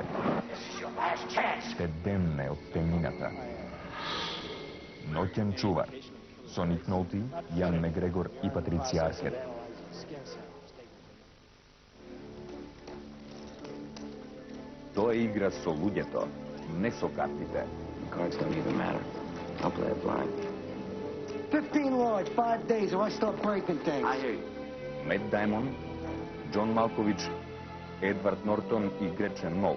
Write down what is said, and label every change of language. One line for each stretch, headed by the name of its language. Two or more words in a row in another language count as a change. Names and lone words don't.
Macedonian: Те демне од темнината. Ноќен чувар. Со Ник Нолти, Јан Мегрегор и Патриција Аркет. Тоа е игра со луѓето, не со картите.
English: Cards don't even matter. I'll play it blind. 15 large, 5 days, or I start breaking things. I hear you.
Macedonian: Мет Даймон, Џон Малкович, Едвард Нортон и Гречен Мол.